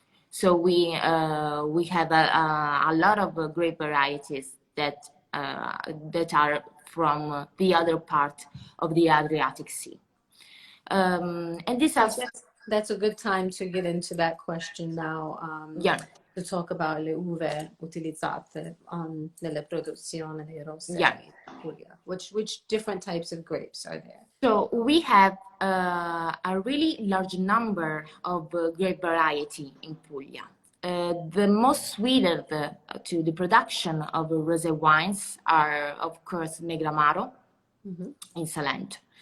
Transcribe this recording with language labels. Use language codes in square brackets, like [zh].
[en] So we have a lot of grape varieties that are from the other part of the Adriatic Sea. And this that's a good time to get into that question now. To talk about [it] le uve utilizzate nella produzione dei rosé in Puglia. [en] Which different types of grapes are there? So we have a really large number of grape variety in Puglia. The most suited to the production of rosé wines are, of course, Negro Amaro in Salento.